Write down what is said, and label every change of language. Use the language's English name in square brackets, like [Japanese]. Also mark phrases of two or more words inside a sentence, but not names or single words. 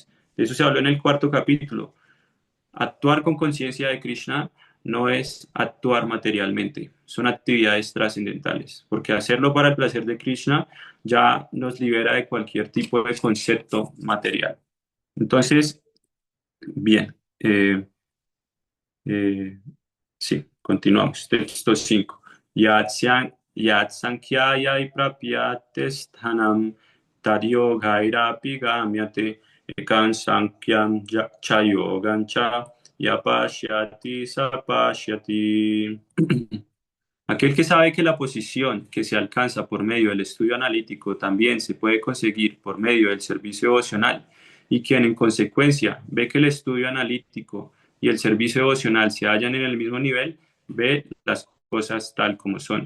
[Spanish] De eso se habló en el cuarto capítulo. Actuar con conciencia de Krishna no es actuar materialmente, son actividades trascendentales, porque hacerlo para el placer de Krishna ya nos libera de cualquier tipo de concepto material. Entonces, bien, eh, sí, continuamos. Texto 5. [Sanskrit] यत्सांख्यैः प्राप्यते स्थानं तद्योगैरपि गम्यते एकं सांख्यं च योगं च यः पश्यति स पश्यति. [Spanish] Aquel que sabe que la posición que se alcanza por medio del estudio analítico también se puede conseguir por medio del servicio devocional y quien en consecuencia ve que el estudio analítico y el servicio devocional se hallan en el mismo nivel, ve las cosas tal como son.